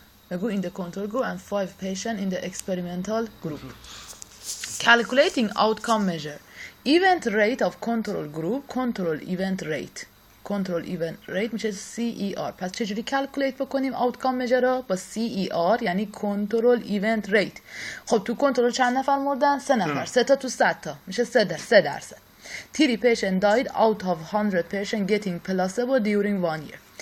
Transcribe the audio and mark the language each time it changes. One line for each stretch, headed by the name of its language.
English: In the control group and 5 patients in the experimental group. Calculating outcome measure. Event rate of control group, control event rate. control event rate
Persian: میشه
English: CER.
Persian: پس چجوری
English: calculate
Persian: بکنیم
English: outcome measure
Persian: را؟ با
English: CER
Persian: یعنی
English: control event rate.
Persian: خب تو کنترل چند نفر مردن؟ 3 نفر. 3 تا تو 100 تا میشه 3%.
English: 3 patients died out of 100 patients getting placebo during 1 year.